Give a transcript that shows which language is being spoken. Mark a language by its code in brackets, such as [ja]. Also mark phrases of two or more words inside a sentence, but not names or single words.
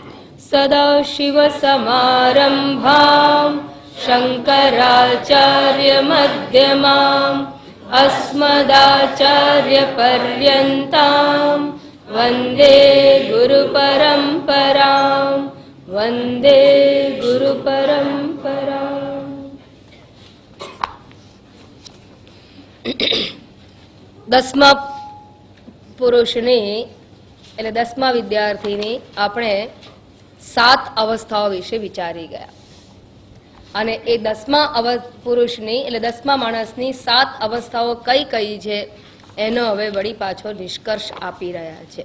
[sa] सदाशिवसमारम्भां शङ्कराचार्यमध्यमाम् अस्मदाचार्यपर्यन्तां वन्दे गुरुपरम्परां। वन्दे गुरुपरम्परां। [gu] દસમા પુરુષની એટલે 10મા વિદ્યાર્થીની આપણે 7 અવસ્થાઓ વિશે વિચારી ગયા અને એ 10મા પુરુષની એટલે 10મા માણસની 7 અવસ્થાઓ કઈ કઈ છે એનો હવે વળી પાછો નિષ્કર્ષ આપી રહ્યા છે.